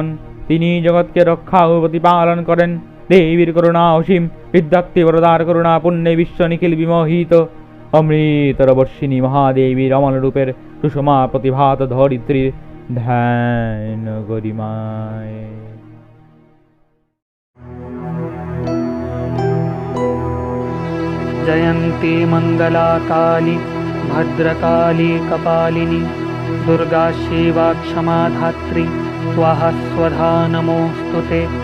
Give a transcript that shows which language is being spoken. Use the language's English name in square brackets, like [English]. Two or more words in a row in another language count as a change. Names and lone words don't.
[Bangla] তিনি জগৎকে রক্ষা ও প্রতিপালন করেন। দেবীর করুণা অসীম, বিদ্যার্থী বরদার করুণা পুণ্যে বিশ্ব নিখিল বিমোহিত। অমৃতর বর্ষিণী মহাদেবীর অমল রূপের সুষমা প্রতিভাত ধরিত্রীর ধ্যান গরিমায়। [Sanskrit] जयन्ती मङ्गला काली भद्रकाली कपालिनी दुर्गा शिवा क्षमा धात्री स्वाहा स्वधा नमोऽस्तु ते।